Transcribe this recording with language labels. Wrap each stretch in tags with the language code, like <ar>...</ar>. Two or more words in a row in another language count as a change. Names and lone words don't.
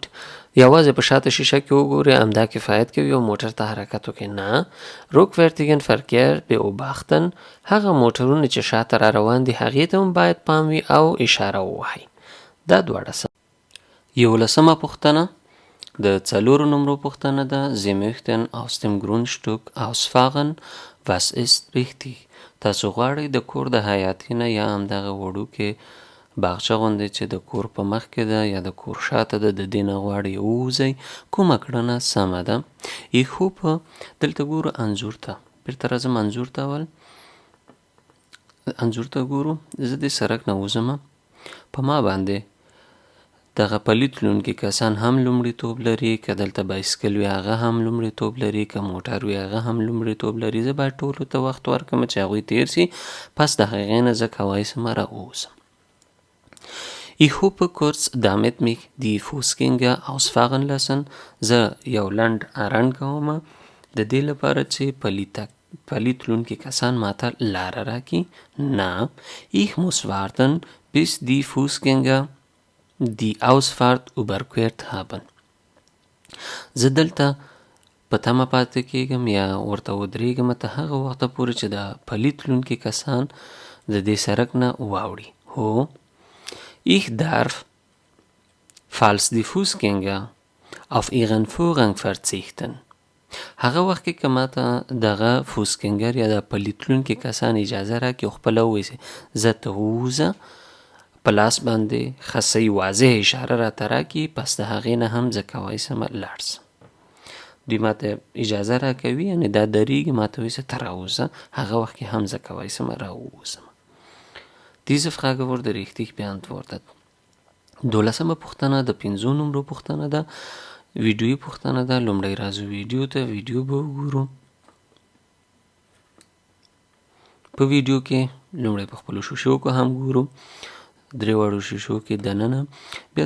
<ps>یوازې په شاته شیشه کې وګورئ همدا کفایت کوي او موټر ته حرکت وکړئ؟ نه.</ps> <de>Rückwärtigen Verkehr beobachten.</de> <ps>هغه موټرونه چې شاته را روان دي هغې ته هم باید پام وي او اشاره ووهئ. دا دواړه سم. 11مه پوښتنه د 4 نمرو پوښتنه ده.</ps> <de>Sie möchten aus dem Grundstück ausfahren. Was ist richtig؟</de> <ps>تاسو غواړئ د کور د حیاتي نه یا همدغه وړوکې باغچه غوندې چې د کور په مخ کې ده یا د کور شاته ده د دې نه غواړئ ووځئ، کومه کړنه سمه ده؟</ps> <de>Ich hoffe</de> <ps>دلته ګورو انځور ته، بیرته راځم انځور ته. اول انځور ته ګورو. زه د سړک نه وځم، په ما باندې دغه پلي تلونکي کسان هم لومړیتوب لري، که دلته بایسکل وي هغه هم لومړیتوب لري، که موټر وي هغه هم لومړیتوب لري. زه باید ټولو ته وخت ورکړم چې هغوی تیر سي، پس د هغې نه زه کولی سم راووځم.</ps> <de>Ich hoffe kurz damit mich die Fußgänger ausfahren lassen.</de> <ps>زه یو لنډ رنډ کوم د دې لپاره چې پلي تلونکي کسان ماته لاره راکړي. نه.</ps> <de>Ich muss warten bis die Fußgänger die Ausfahrt überquert haben.</de> <ps>زه دلته په تمه پاتې کېږم یا ورته ودرېږم تر هغه وخته پورې چې د پلي تلونکي کسان د دې سړک نه واوړي. هو.</ps> <de>Ich darf, falls die Fußgänger auf ihren Vorrang verzichten.</de> <ps>هغه وخت کې که ماته دغه فوسګنګر یا د پلي تلونکي کسان اجازه راکړي او خپله ووایي زه ته ووځه، په لاس باندې خصۍ واضح اشاره راته راکړي، پس د هغې نه هم زه کولی سم لاړ سم. دوی ماته اجازه راکوي، یعنې دا درېږي، ماته وایي ته راوځه، هغه وخت کې هم زه کولی سم راووځم.</ps> <de>Diese Frage wurde richtig beantwortet.</de> <ps>12مه پوښتنه د 5 نمرو پوښتنه ده. ویډیویي پوښتنه ده. لومړی راځو ویډیو ته. ویډیو به وګورو. په ویډیو کې لومړی په خپلو شیشو کې هم ګورو، درې واړو شیشو کې دننه، بیا</ps>